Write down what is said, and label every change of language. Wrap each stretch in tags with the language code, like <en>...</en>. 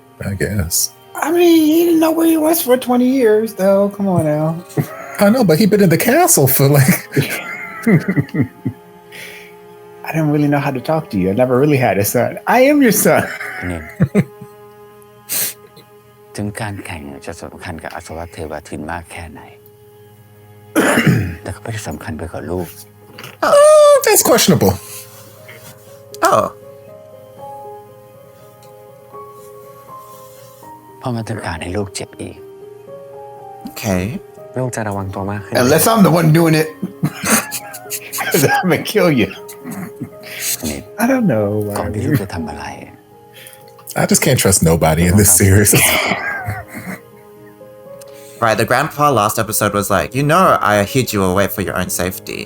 <en>I guess. I mean, he didn't know where he was for 20 years, though. Come on now. I know, but he's been in the castle for like. I didn't really know how to talk to you. I never really had a son. I am your son.</en> <th>คะแนน ถึงการแข่งจะสำคัญกับอัศวเทวทินมากแค่ไหน แต่ก็ไม่ได้สำคัญไปกว่าลูก</th> <en>That's questionable. Oh,</en> <th>เพราะมันต้องการให้ลูกเจ็บอีก</th> <en>okay.</en> <th>ลูกจะระวังตัวมากขึ้น</th> <en>Unless I'm the one doing it because I'm gonna kill you I don't know</en> <th>ก่อนที่ลูกจะทำอะไร</th> <en>I just can't trust nobody in this series. Right, the grandpa last episode was like, I hid you away for your own safety.</en>